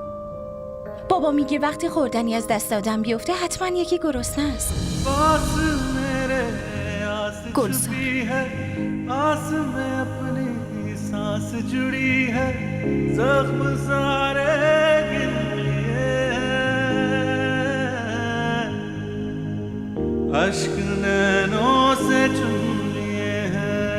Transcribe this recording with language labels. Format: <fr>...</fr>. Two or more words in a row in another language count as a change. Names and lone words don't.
<fa>بابا میگه وقتی خوردنی از دست آدم بیفته حتما یکی گرسنه است. گلزار</fa> <hi>आस में अपनी सांस जुड़ी है, जख्म सारे गिन लिए हैं, अश्क नैनों से चुन लिए हैं.</hi>